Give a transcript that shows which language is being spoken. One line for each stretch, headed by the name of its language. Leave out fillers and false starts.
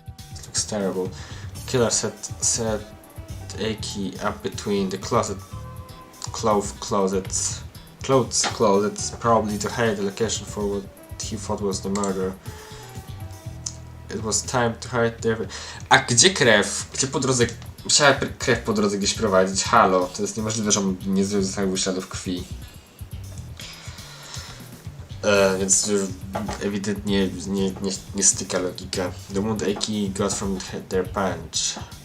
English: This looks terrible. The killer set Eki up between the clothes closets, probably to hide the location for what he thought was the murder. It was time to hide there.
Polish: A gdzie krew? Gdzie po drodze... Musiała krew po drodze gdzieś prowadzić. Halo, to jest niemożliwe, że on nie zostawił śladów krwi. Więc już ewidentnie nie styka logika.
English: The wound Eki got from their punch.